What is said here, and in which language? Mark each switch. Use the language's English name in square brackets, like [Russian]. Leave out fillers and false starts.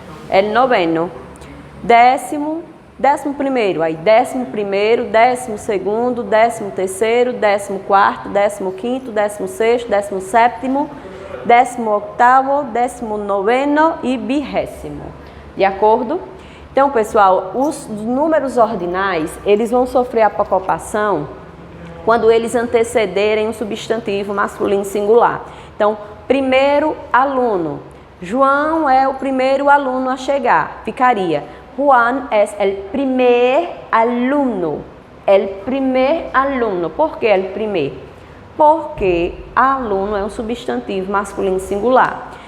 [Spanish] El noveno, [Portuguese] décimo primeiro, aí 11º, 12º, 13º, 14º, 15º, 16º, 17º, 18º, 19º e 20º. De acordo? Então, pessoal, os números ordinais, eles vão sofrer apocopação quando eles antecederem um substantivo masculino singular. Então, primeiro aluno. João é o primeiro aluno a chegar. [Spanish] Ficaria: Juan es el primer alumno. El primer alumno. ¿Por qué el primer? [Portuguese] Porque aluno é um substantivo masculino singular.